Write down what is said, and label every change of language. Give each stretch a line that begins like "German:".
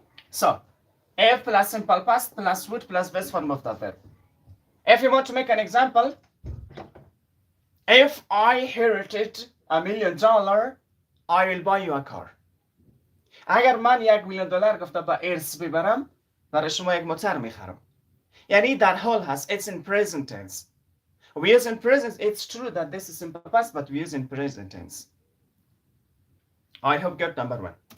English: So, if plus simple past plus would plus base form of the verb. If you want to make an example, if I inherited $1 million, I will buy you a car.
Persian: اگر من $1,000,000 گفته با ارث ببرم برای شما یک موتر میخرم. یعنی در حال هست.
English: It's in present tense. We use in present. It's true that this is simple past, but we use in present tense. I hope got number one.